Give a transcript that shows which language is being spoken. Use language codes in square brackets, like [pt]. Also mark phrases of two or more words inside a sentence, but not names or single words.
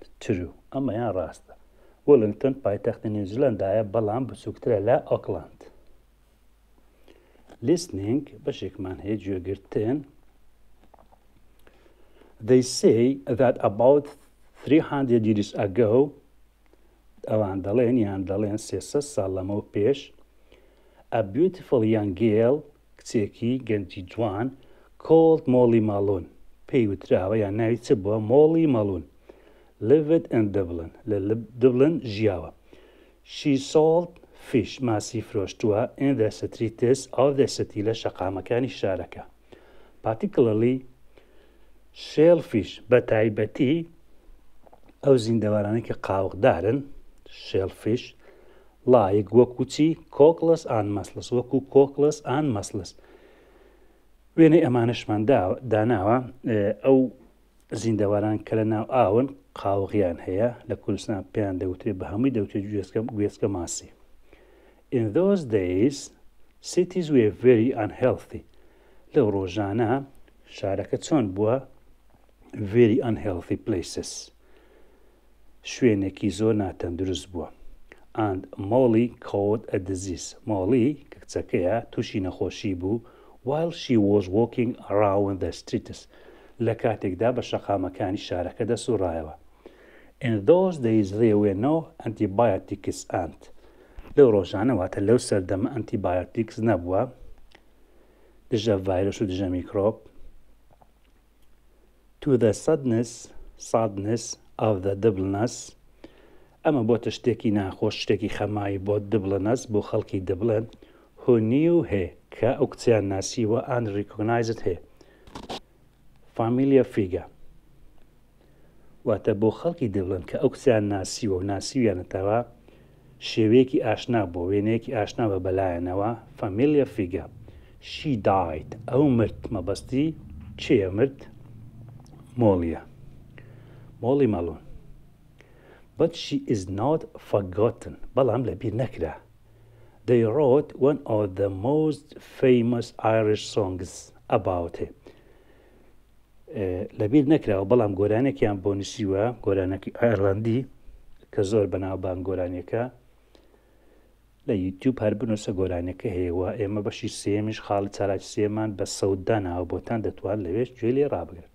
[en] True. [ckb] ئەمەیان ڕاستە. Wellington پایتەختی نیوزیلەندایە بەڵام بچووکترە لە ئۆکلاند. Listening بەشێکمان هەیە گوێگرتن. [en] They say that about 300 years ago [ckb] ئەوان دەڵێن یان دەڵێن 300 ساڵ لەمەوە پێش [en] a beautiful young girl [ckb] کچێکی گەنجی جوان [en] called Molly Malone [ckb] پێی وتراوە یان ناوی چ بووە [en] Molly Malone lived in Dublin [ckb] لە Dublin ژیاوە. [en] She sold fish [ckb] ماسی فرۆشتووە [en] in the streets of the city [ckb] لە شەقامەکانی شارەکە. [en] Particularly shellfish [ckb] بە تایبەتی ئەو زیندەوارانەی کە قاوەغدارن [en] shellfish like [ckb] وەکو چی [en] cockles and mussels [ckb] وەکو [en] cockles and mussels [ckb] وێنەی ئەمانەشمان داناوە ئەو زیندەواران کە لە ناو ئاون قاوەغیان هەیە لە کوردستان پێیان دەوترێت بە هەمووی دەوترێت گوێسکە ماسی. [en] In those days cities were very unhealthy [ckb] لەو ڕۆژانە شارەکە چۆن بووە [en] very unhealthy places [ckb] شوێنێکی زۆر ناتەندروست بووە. [en] And Molly caught a disease Molly [ckb] کە کچەکەیە تووشی نەخۆشی بوو [en] while she was walking around the streets [ckb] لە کاتێکدا بە شەقامەکانی شارەکە دەسوڕایەوە. [en] In those days there were no antibiotics and [ckb] لەو ڕۆژانە واتە لەو سەردەمە antibiotics نەبووە دژە ڤایرۆس و دژە میکرۆب. [en] To the sadness of the Dubliners [ckb] ئەمە بۆتە شتێکی ناخۆش شتێکی خەمایی بۆ Dubliners بۆ خەڵکی Dublin [en] who knew her [ckb] کە ئەو کچیان ناسیوە [en] and recognized her familiar figure [ckb] واتە بۆ خەڵکی Dublin کە ئەو کچیان ناسیوە و ناسیویانەتەوە شێوەیەکی ئاشنا بۆ وێنەیەکی ئاشنا بە بەلایەنەوە [en] familiar figure. She died [ckb] ئەو مرد مەبەستی چێە مرد Mollyە Molly Malone [en] but she is not forgotten [ckb] بەڵام لەبیر نەکرا. [en] They wrote one of the most famous Irish songs about her [ckb] لەبیر نەکراوە بەڵام گۆرانێکیان بۆ نووسیوە گۆرانێکی ئایرلندی کە زۆر بەناوبان گۆرانیەکە لە یوتیوب هەر بنووسە گۆرانەکە هەیەوە ئێمە بەشی سێمیش خاڵی چالاکی سێمان بە سەودداناوە بۆتان دەتوان لەوێش گوێ لێ ڕابگرن.